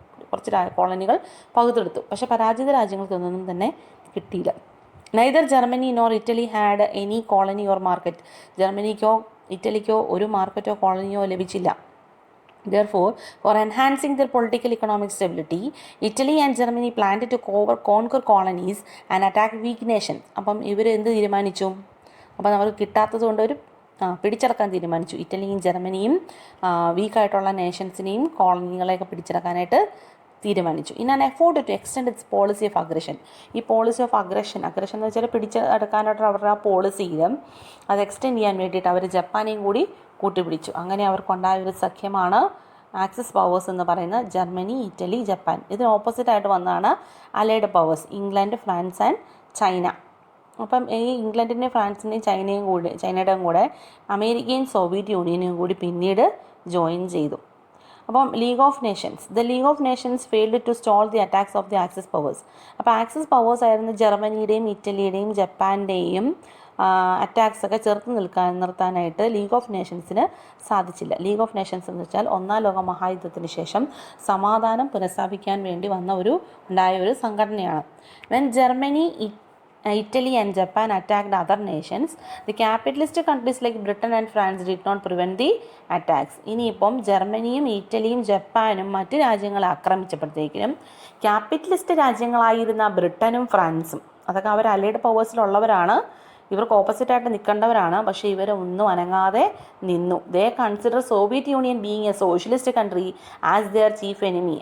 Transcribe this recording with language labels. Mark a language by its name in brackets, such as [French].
[Malayalam] കുറച്ച് കോളനികൾ പകുതെടുത്തു. പക്ഷേ പരാജിത രാജ്യങ്ങൾക്കൊന്നും തന്നെ കിട്ടിയില്ല. [English] Neither Germany nor Italy had any colony or market. [Malayalam] ജർമ്മനിക്കോ ഇറ്റലിക്കോ ഒരു മാർക്കറ്റോ കോളനിയോ ലഭിച്ചില്ല. [English] Therefore, for enhancing their political economic stability, Italy and Germany planned to conquer colonies and attack weak nations. [Malayalam] അപ്പം ഇവർ എന്ത് തീരുമാനിച്ചു? അപ്പം അവർക്ക് കിട്ടാത്തത് കൊണ്ട് ഒരു പിടിച്ചടക്കാൻ തീരുമാനിച്ചു. ഇറ്റലിയും ജർമ്മനിയും വീക്കായിട്ടുള്ള നേഷൻസിനെയും കോളനികളെയൊക്കെ പിടിച്ചടക്കാനായിട്ട് തീരുമാനിച്ചു. [English] In an effort to extend its policy of aggression. [Malayalam] ഈ പോളിസി ഓഫ് അഗ്രഷൻ എന്ന് വെച്ചാൽ പിടിച്ചെടുക്കാനായിട്ട് അവരുടെ ആ പോളിസിയിൽ അത് എക്സ്റ്റെൻഡ് ചെയ്യാൻ വേണ്ടിയിട്ട് അവർ ജപ്പാനെയും കൂടി കൂട്ടുപിടിച്ചു. അങ്ങനെ അവർക്കുണ്ടായ ഒരു സഖ്യമാണ് ആക്സിസ് പവേഴ്സ് എന്ന് പറയുന്നത്. Germany, Italy, Japan. ഇതിന് ഓപ്പോസിറ്റായിട്ട് വന്നതാണ് allied powers, England, France and China. അപ്പം ഈ ഇംഗ്ലണ്ടിൻ്റെയും ഫ്രാൻസിൻ്റെയും ചൈനയുടെയും കൂടെ അമേരിക്കയും സോവിയറ്റ് യൂണിയനും കൂടി പിന്നീട് ജോയിൻ ചെയ്തു. [English] അപ്പം league of nations failed to stall the attacks of the axis powers. [Malayalam] അപ്പോൾ ആക്സിസ് പവേഴ്സ് ആയിരുന്ന ജർമ്മനിയുടെയും ഇറ്റലിയുടെയും ജപ്പാൻ്റെയും അറ്റാക്സ് ഒക്കെ നിർത്താനായിട്ട് ലീഗ് ഓഫ് നേഷൻസിന് സാധിച്ചില്ല. ലീഗ് ഓഫ് നേഷൻസ് എന്ന് വെച്ചാൽ ഒന്നാം ലോക മഹായുദ്ധത്തിന് ശേഷം സമാധാനം പുനഃസ്ഥാപിക്കാൻ വേണ്ടി ഉണ്ടായ ഒരു സംഘടനയാണ്. [English] When Germany, Italy and Japan attacked other nations, the capitalist countries like Britain and France did not prevent the attacks. [Malayalam] ഇനിയിപ്പം ജർമ്മനിയും ഇറ്റലിയും ജപ്പാനും മറ്റ് രാജ്യങ്ങളെ ആക്രമിച്ചപ്പോഴത്തേക്കിനും ക്യാപിറ്റലിസ്റ്റ് രാജ്യങ്ങളായിരുന്ന ബ്രിട്ടനും ഫ്രാൻസും, അതൊക്കെ അവർ അലൈഡ് പവേഴ്സിലുള്ളവരാണ്, ഇവർക്ക് ഓപ്പോസിറ്റായിട്ട് നിൽക്കേണ്ടവരാണ്. പക്ഷേ ഇവരൊന്നും അനങ്ങാതെ നിന്നു. [English] They consider Soviet Union being a socialist country as their chief enemy.